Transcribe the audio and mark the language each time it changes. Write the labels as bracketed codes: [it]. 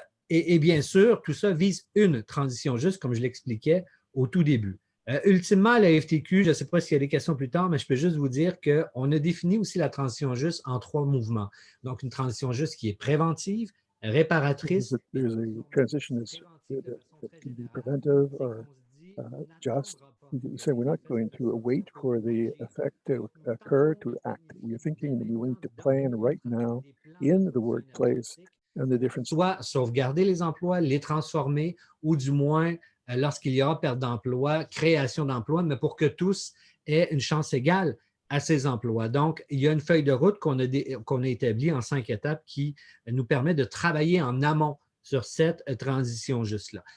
[fr] Et bien sûr, tout ça vise une transition juste, comme je l'expliquais au tout début. Ultimement, la FTQ, je ne sais pas s'il y a des questions plus tard, mais je peux juste vous dire qu'on a défini aussi la transition juste en 3 mouvements. Donc, une transition juste qui est préventive, réparatrice. [en] There's a transition that can be preventive or just. We say we're not going to wait for the effect to occur to act. We are thinking that we need to plan right now in the workplace and the different. [fr] Soit sauvegarder les emplois, les transformer, ou du moins, lorsqu'il y aura perte d'emploi, création d'emplois, mais pour que tous aient une chance égale à ces emplois. Donc, il y a une feuille de route qu'on a établie en 5 étapes qui nous permet de travailler en amont sur cette transition juste-là.